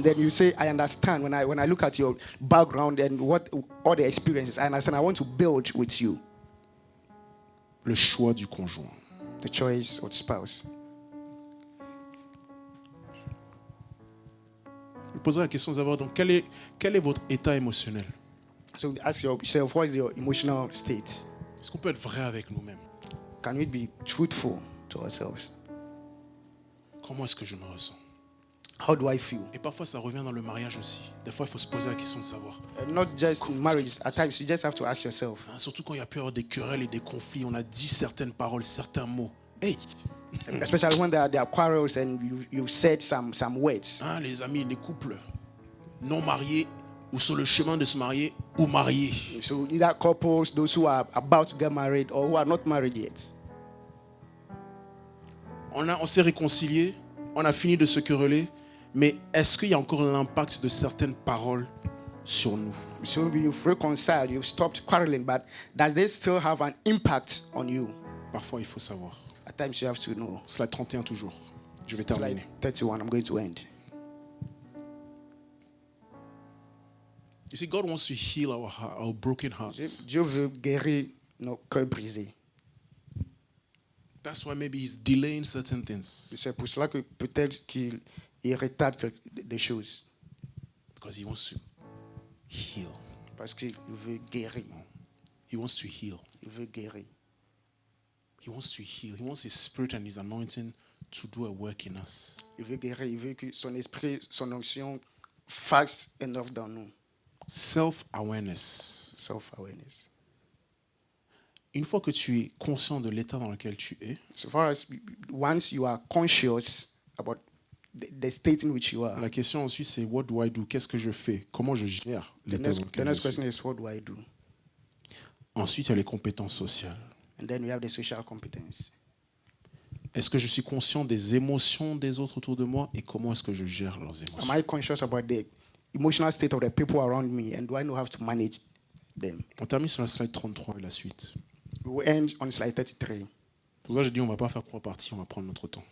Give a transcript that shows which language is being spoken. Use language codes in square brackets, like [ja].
[en] And then you say, I understand. When I look at your background and what all the experiences, I understand. I want to build with you. [fr] Le choix du conjoint. [en] The choice of spouse. [fr] Je poserai la question d'abord, donc quel est votre état émotionnel? [en] So ask yourself, what is your emotional state? [fr] Est-ce qu'on peut être vrai avec nous-mêmes? [en] Can we be truthful to ourselves? [fr] Comment est-ce que je me ressens? [en] How do I feel? [fr] Et parfois, ça revient dans le mariage aussi. Des fois, il faut se poser la question de savoir. [en] Not just in marriage. At times, you just have to ask yourself. [fr] Hein, surtout quand il y a pu y avoir des querelles et des conflits, on a dit certaines paroles, certains mots. Hey, [en] Especially when there are quarrels and you've said some words. [fr] hein, les amis, les couples non mariés ou sur le chemin de se marier ou mariés. [en] So either couples, those who are about to get married or who are not married yet. [fr] On s'est réconciliés, on a fini de se quereller, mais est-ce qu'il y a encore l'impact de certaines paroles sur nous? [en] So you've reconciled, you've stopped quarreling, but does this still have an impact on you? [fr] Parfois, il faut savoir. [en] At times you have to know. [fr] Slide 31 toujours. Je vais [en] Slide [fr] terminer. [en] 31, I'm going to end. You see, God wants to heal our broken hearts. [fr] Dieu veut guérir nos cœurs brisés. [en] That's why maybe He's delaying certain things. [fr] C'est pour cela que peut-être qu'il retarde des choses. [en] Because He wants to heal. [fr] Parce qu'il veut guérir. [en] He wants to heal. [fr] Il veut guérir. [en] He wants to heal. He wants His Spirit and His anointing to do a work in us. [fr] Il veut guérir. Il veut que son esprit, son onction fasse une œuvre dans nous. [en] Self-awareness. Self-awareness. [fr] Une fois que tu es conscient de l'état dans lequel tu es, [en] So far as once you are conscious about the state in which you are, [fr] la question ensuite c'est [en] what do I do? [fr] Qu'est-ce que je fais? Comment je gère [en] the [fr] l'état dans [en] next [fr] lequel je suis? [en] question is, what do I do? [fr] Ensuite, il y a les compétences sociales. [en] And then we have the social competence. [fr] Est-ce que je suis conscient des émotions des autres autour de moi et comment est-ce que je gère leurs [en] Am [fr] émotions? [en] I conscious about the emotional state of the people around me, and do I know how to manage them? [fr] On termine sur la slide 33 et la suite. [en] We will end on slide 33. [fr] C'est pour ça que j'ai dit on ne va pas faire 3 parties, on va prendre notre temps.